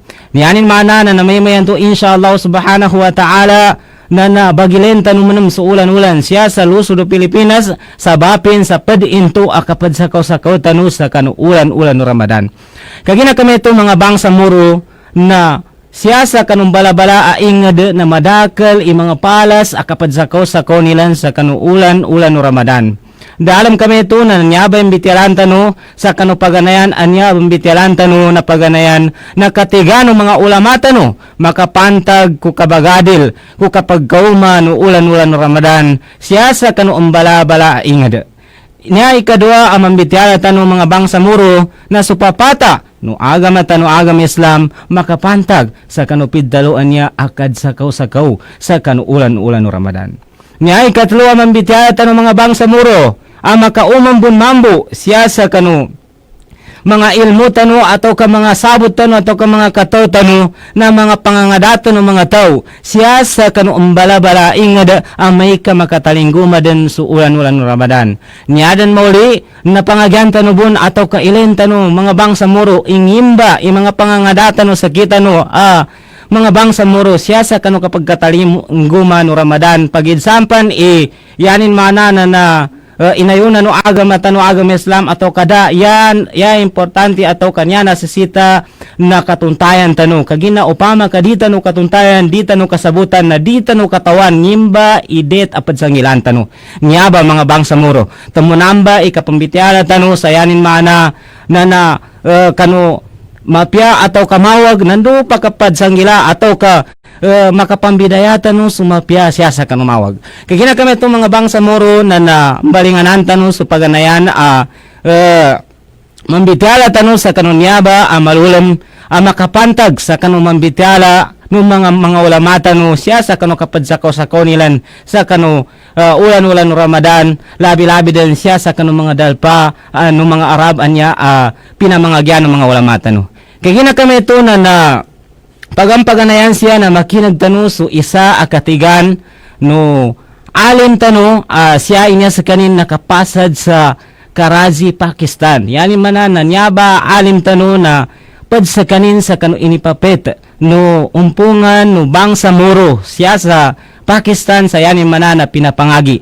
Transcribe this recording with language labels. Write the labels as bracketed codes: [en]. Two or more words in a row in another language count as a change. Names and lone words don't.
[mdh] Niyanin mana na namaymayan to [ar] إن شاء الله سبحانه وتعالى [mdh] na bagilenta numanam sa ulan-ulan siya sa lusod Pilipinas sa bapin sa padinto akapad sa kaw tanu sa kanu ulan no Ramadan. Kagina kami ito mga bangsa muro na siya sa kanong balabala aingad na madakal mga palas akapad sa kaw nilan sa kanu ulan no Ramadan. dalam kami ito na nyaba yung bitialan tano sa kanu paganayan anya yung bitialan tano na paganayan na katigano mga ulama tano makapantag ku kabagadil ku kapag kauman ulan-ulan Ramadan siya sa kanu umbala-bala ingad niya ikadua ang mambitiala tano mga bangsa muro na supapata no agam at no agam Islam makapantag sa kanu piddaluan niya akad sakaw-sakaw sa kanu ulan-ulan Ramadan niya ikatlo ang mambitiala tano mga bangsa muro ang makaumambun mambo siya sa kanu mga ilmu tano atau ka mga sabot tano atau ka mga kataw tano na mga pangangadato ng mga tao siya sa kanu umbala-bala ingada ang may ka makatalinguma din su ulan-ulan Ramadan niyadan mauli na pangagyan tano bun atau ka ilen tano mga bangsa muro ingimba yung mga pangangadato no sa kita no mga bangsa muro siya sa kanu kapag katalinguma no Ramadan pagidsampan yanin mana na inayuna no agam at no agam Islam atau kada yan importante atau kanya nasisita na katuntayan tano kagina upama kadita no katuntayan dita no kasabutan na dita no katawan ngimba idet apad sangilan tano nyaba mga bangsa muro tamunamba ikapambitiala tano sayanin mana na kanu mapya atau kamawag nando pa kapad sanggila atau ka makapambidayatan no sumapya siya sa kanumawag. Kaya kami itong mga bangsa moro na balinganan tano sa paganayan mambitiala tano sa kanunyaba malulam makapantag sa kanong mambitiala no mga ulamata no siya sa kanu kapadsakaw-sakaw nilan sa kanu ulan-ulan Ramadan labi-labi din siya sa kanu mga dalpa no mga Arab anya pinamangagyan ng mga ulamata no. Kaya kami ito na pagampaganayan siya na makinagtano so isa akatigan no alin tano siya inya sa kanin nakapasad sa Karachi, Pakistan. Yani manana nyaba alim tano na pad sa kanin sa kanu inipapet no umpungan no bangsa muro siya sa Pakistan sa yanin manana pinapangagi.